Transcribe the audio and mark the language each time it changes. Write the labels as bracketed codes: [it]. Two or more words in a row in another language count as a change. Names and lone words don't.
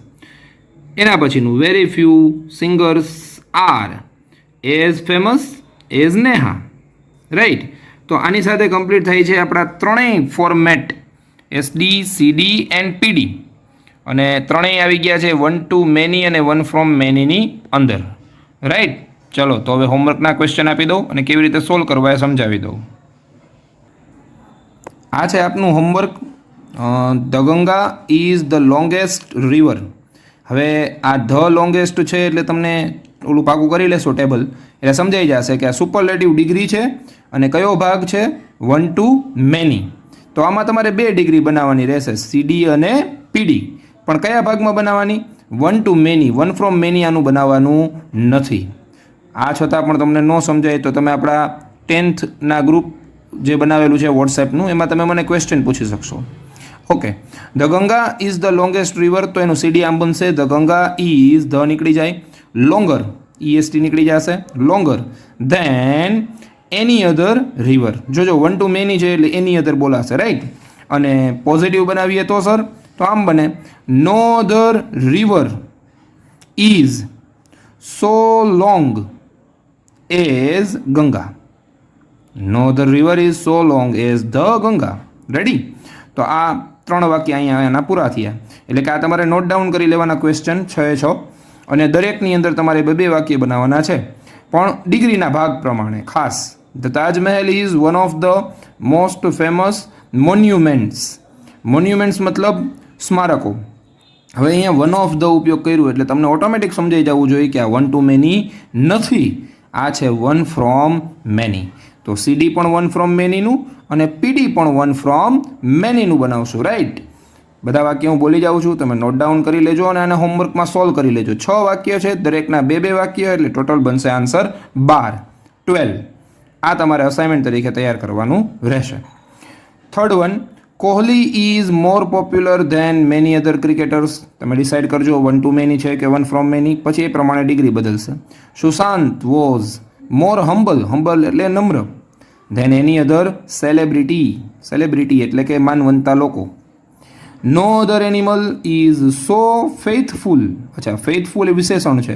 [gu] એના પછીનું [en] very few singers are as famous as Neha, right. [gu] તો આની સાથે કમ્પ્લીટ થાય છે આપણા ત્રણેય ફોર્મેટ SD, CD એન્ડ PD. અને ત્રણેય આવી ગયા છે [en] 1 to many [gu] અને [en] 1 from many [gu] ની અંદર, રાઈટ. ચલો તો હવે હોમવર્કના ક્વેશ્ચન આપી દઉં અને કેવી રીતે સોલ્વ કરવા એ સમજાવી દઉં. આ છે આપનું હોમવર્ક. [en] the Ganga is the longest river. [gu] હવે આ [en] the longest [gu] છે એટલે તમને ઓલું પાકું કરી લેશો ટેબલ એટલે સમજાઈ જશે કે આ [en] superlative degree [gu] છે અને કયો ભાગ છે [en] 1 to many. [gu] તો આમાં તમારે 2 ડિગ્રી બનાવવાની રહેશે, CD અને PD. પણ કયા ભાગમાં બનાવવાની? [en] 1 to many, 1 from many [gu] આનું બનાવવાનું નથી. આ છતાં પણ તમને ન સમજાય તો તમે આપણા 10th ના ગ્રુપ જે બનાવેલું છે વોટ્સએપનું એમાં તમે મને ક્વેશ્ચન પૂછી શકશો. [en] Okay. The Ganga is the longest river. [gu] તો એનું CD આમ બનશે [en] the Ganga is, the [gu] નીકળી જાય, [en] longer EST [gu] નીકળી જશે, [en] longer than any other river. [gu] જોજો [en] 1 to many [gu] છે એટલે [en] any other [gu] બોલાશે, રાઈટ. અને પોઝિટિવ બનાવીએ તો સર તો આમ બને [en] no other river is so long as Ganga. No other river is so long as the Ganga. Ready? [gu] તો આ 3 વાક્ય અહીંયા પૂરા થયા. એટલે કે આ તમારે [en] note down [gu] કરી લેવાના ક્વેશ્ચન 6 અને દરેકની અંદર તમારે 2 વાક્ય બનાવવાના છે પણ ડિગ્રીના ભાગ પ્રમાણે. [en] ખાસ the Taj Mahal is one of the most famous monuments. [gu] મોન્યુમેન્ટ્સ મતલબ સ્મારકો. હવે અહીંયા [en] one of the [gu] ઉપયોગ કર્યું એટલે તમને ઓટોમેટિક સમજાઈ જવું જોઈએ કે આ [en] 1 to many [gu] નથી, આ છે [en] 1 from many. [gu] તો CD પણ [en] 1 from many [gu] નું અને PD પણ [en] 1 from many [gu] નું બનાવશું, રાઈટ. બધા વાક્ય હું બોલી જાઉં છું, તમે [en] note down [gu] કરી લેજો અને આને હોમવર્કમાં સોલ્વ કરી લેજો. 6 વાક્ય છે, દરેકના 2 વાક્ય એટલે ટોટલ બનશે આન્સર 12. આ તમારે અસાઇનમેન્ટ તરીકે તૈયાર કરવાનું રહેશે. [en] Third one, Kohli is more popular than many other cricketers. [gu] તમે ડિસાઇડ કરજો [en] 1 to many [gu] છે કે [en] 1 from many, [gu] પછી એ પ્રમાણે ડિગ્રી બદલશે. [en] Sushant was more humble, humble [gu] એટલે નમ્ર, [en] than any other celebrity, celebrity [gu] એટલે કે માનવંતા લોકો. [en] No other animal is so faithful. [gu] અચ્છા, ફેથફુલ એ વિશેષણ છે.